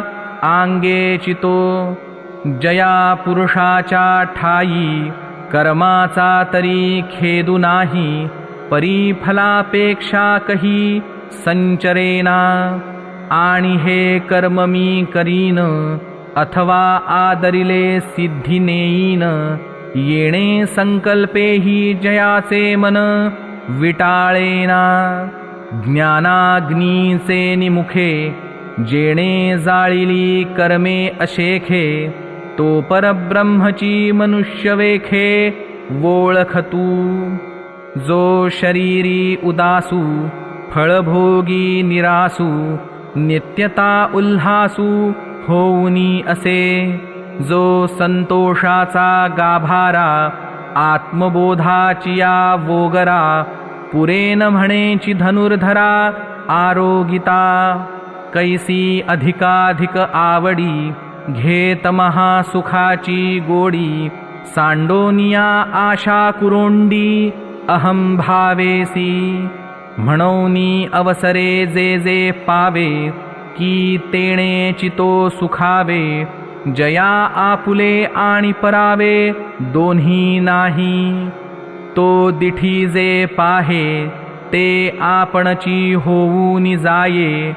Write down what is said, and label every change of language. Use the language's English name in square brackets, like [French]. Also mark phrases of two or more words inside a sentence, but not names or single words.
[Marathi] आंगेची तो जया पुरुषाच्या ठाई कर्माचा तरी खेदू नाही परी फलापेक्षा कही संचरेना आणि हे कर्म मी करीन अथवा आदरिले सिद्धी नेईन, येणे संकल्पेही जयाचे मन विटाळेना. ज्ञानाग्नीचे निमुखे, जेणे जाळिली कर्मे अशेखे, तो परब्रह्मची मनुष्य वेखे वोळखतू. जो शरीरी उदासू, फळभोगी निरासू, नित्यता उल्हासू होऊनी असे. जो संतोषाचा गाभारा, आत्मबोधाची या वोगरा, पुरेन म्हणेची धनुर्धरा आरोगिता. कैसी अधिकाधिक आवडी, घेत महासुखाची गोडी, सांडोनिया आशा कुरोंडी अहम भावेसी. म्हणोनी अवसरे जे जे पावे, की तेणे चितो सुखावे. जया आपुले आणि परावे दोन्ही नाही. तो दिठी जे पाहे, ते आपणची होऊनी जाये.